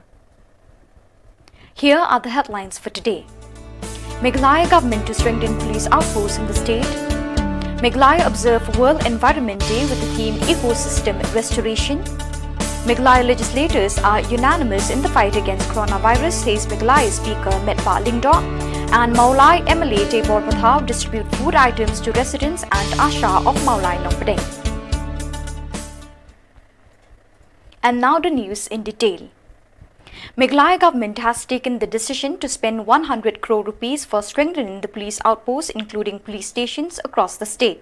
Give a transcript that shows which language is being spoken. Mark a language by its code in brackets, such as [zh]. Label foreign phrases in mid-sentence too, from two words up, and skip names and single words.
[en] Here are the headlines for today. Meghalaya government to strengthen police outposts in the state. Meghalaya observe World Environment Day with the theme Ecosystem Restoration. Meghalaya legislators are unanimous in the fight against coronavirus, says Meghalaya Speaker Metpa Lingdaw. And Meghalaya MLA Tebor Pathaw distribute food items to residents and ASHA of Meghalaya Nongpadeng. And now the news in detail. Meghalaya government has taken the decision to spend 100 crore rupees for strengthening the police outposts, including police stations across the state.